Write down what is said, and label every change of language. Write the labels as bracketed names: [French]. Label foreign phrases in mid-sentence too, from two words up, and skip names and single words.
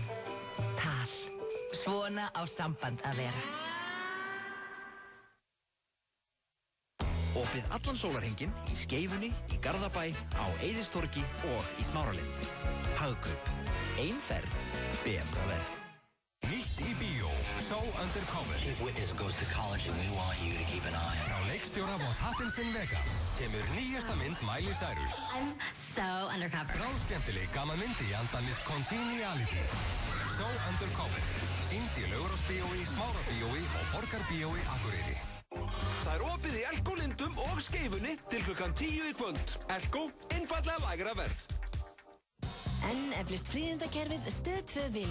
[Icelandic] Tal. Svona á samband að vera. Opið allan sólarhringinn í Skeifunni, í Garðabæ, á Eiðistorgi og í Smáralind. Hagkaup. Ein ferð, betra verð. Nýtt í bíó, [English] So Undercover. His witness goes to college and we want you to keep an eye on him. [Icelandic] Frá leikstjóra Wattattinson Vegas kemur nýjasta mynd Miley Cyrus. [English] I'm so undercover. [Icelandic] Bráðskemmtileg gaman mynd í anda Miss Congeniality. [English] So Undercover. [Icelandic] Sýnd í Laugarásbíói, Smárabíói og Borgarbíói Akureyri. Það opið í Elko Lindum og Skeifunni til klukkan 10 í kvöld. Elko, einfallega lægra verð. Enn eflist fríðindakerfið Stöð 2 Vild.